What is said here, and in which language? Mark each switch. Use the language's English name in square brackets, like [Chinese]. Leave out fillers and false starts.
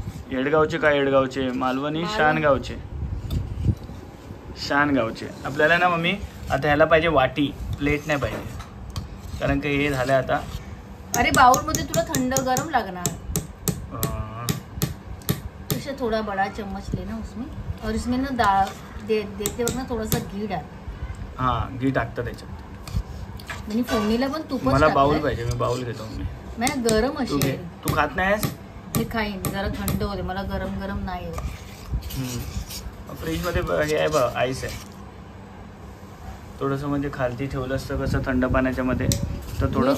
[Marathi] येडगावचे काय येडगावचे मालवणी शानगावचे. आपल्याला ना मम्मी आता ह्याला पाहिजे वाटी, प्लेट नाही पाहिजे, कारण की हे झालं आता. अरे बाउल मध्ये तुला थंड गरम लागणार. [Hindi] थोड़ा बड़ा चम्मच लेना उसमें, और इसमें ना दाल देते वक्त ना थोड़ा सा घी डाल. [Marathi] हाँ, घी टाकतात त्याच्यात. म्हणजे फोडणीला पण तूपच. मला बाउल पाहिजे, मी बाउल घेतो. मी गरम अशी. तू खात नाहीस? मी खाईन, जरा थंड होते, मला गरम नाही. फ्रीज मध्ये हे आहे बघ, आईस आहे. थोडंसं म्हणजे खालती ठेवलं असतं कसं थंड पाण्याच्या मध्ये, तर थोडं.